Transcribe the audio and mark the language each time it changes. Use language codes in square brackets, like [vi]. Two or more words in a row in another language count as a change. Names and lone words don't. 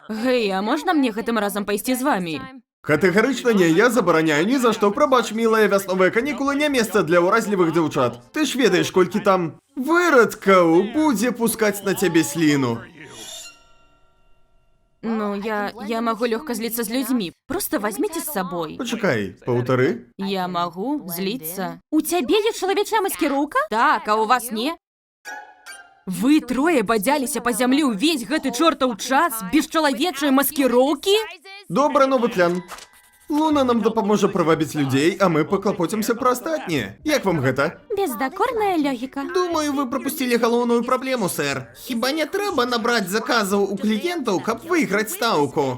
[be] Гэй, а можна мне гэтым разам пайсці з вамі? Катэгарычна не, я забараняю ні за што. Прабач, мілая, вясновыя канікулы не месца для ўразлівых дзяўчат. Ты ж ведаеш, колькі там вырадкаў будзе пускаць на цябе сліну. [ru] Ну, я могу легко злиться с людьми. Просто возьмите с собой. [be] Пачакай, паўтары. [ru] Я могу злиться. У тебя есть человечая маскировка? [be] Так, а у вас не? Вы трое бадзяліся па зямлі ўвесь гэты чортаў час без чалавечай маскіроўкі? Добра, новы план. Луна нам дапаможа прывабіць людзей, а мы паклапоцімся пра астатняе. Як вам гэта? Бездакорная логіка. Думаю, вы прапусцілі галоўную праблему, сэр. Хіба не трэба набраць заказаў у кліентаў, каб выйграць стаўку?